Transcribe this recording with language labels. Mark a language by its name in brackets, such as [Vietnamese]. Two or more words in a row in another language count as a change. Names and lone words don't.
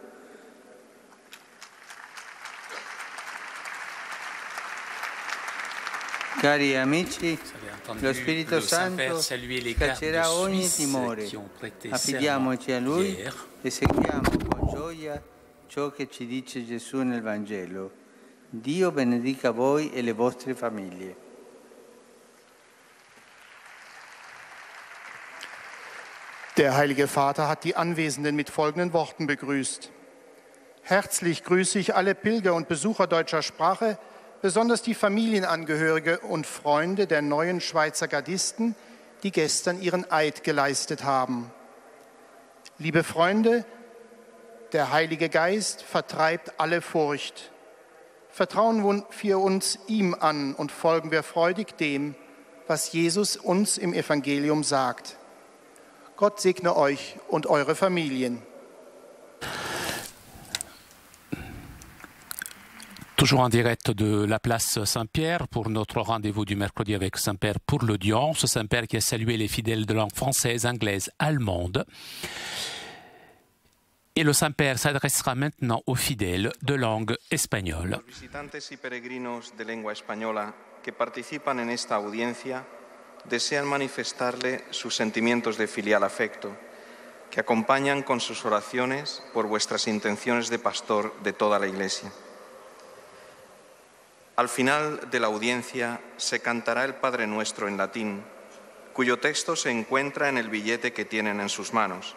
[Italian] Cari amici, lo Spirito Santo scaccerà ogni timore. Affidiamoci a Lui e seguiamo con gioia ciò che ci dice Gesù nel Vangelo. Dio benedica voi e le vostre famiglie. [German] Der Heilige Vater hat die Anwesenden mit folgenden Worten begrüßt. Herzlich grüße ich alle Pilger und Besucher deutscher Sprache, besonders die Familienangehörige und Freunde der neuen Schweizer Gardisten, die gestern ihren Eid geleistet haben. Liebe Freunde, der Heilige Geist vertreibt alle Furcht. Vertrauen wir uns ihm an und folgen wir freudig dem, was Jesus uns im Evangelium sagt. Gott segne euch und eure Familien. [French] Toujours en direct de la place Saint-Pierre pour notre rendez-vous du mercredi avec Saint-Père pour l'audience. Saint-Père qui a salué les fidèles de langue française, anglaise, allemande. Et le Saint-Père s'adressera maintenant aux fidèles de langue espagnole. [Spanish] Los visitantes y peregrinos de lengua española que participan en esta audiencia desean manifestarle sus sentimientos de filial afecto, que acompañan con sus oraciones por vuestras intenciones de pastor de toda la Iglesia. Al final de la audiencia se cantará el Padre Nuestro en latín, cuyo texto se encuentra en el billete que tienen en sus manos.